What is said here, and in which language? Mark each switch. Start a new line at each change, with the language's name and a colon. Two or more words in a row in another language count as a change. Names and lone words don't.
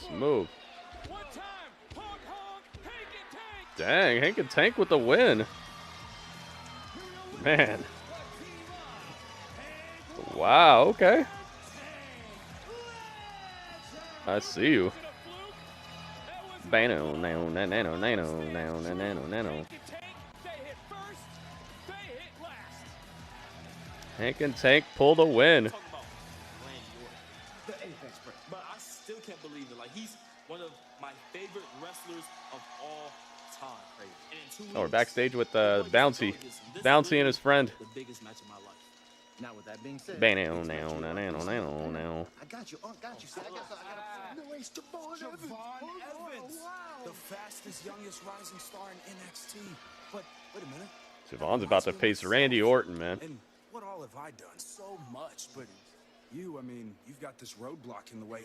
English: me. move. One time, honk honk, Hank and Tank. Dang, Hank and Tank with the win. Man. Wow, okay. I see you. Bano, nano, nano, nano, nano, nano, nano. Hank and Tank pull the win. But I still can't believe it. Like, he's one of my favorite wrestlers of all time. And Oh, we're backstage with Bouncy. Bouncy and his friend. The biggest match of my life. Now, with that being said, Bano, nano, nano, nano, nano. I got you. Got you. See, I got no way. Javon Evans. The fastest, youngest rising star in NXT. But wait a minute. Javon's about to face Randy Orton, man. And what all have I done? So much, but you, I mean, you've got this roadblock in the way.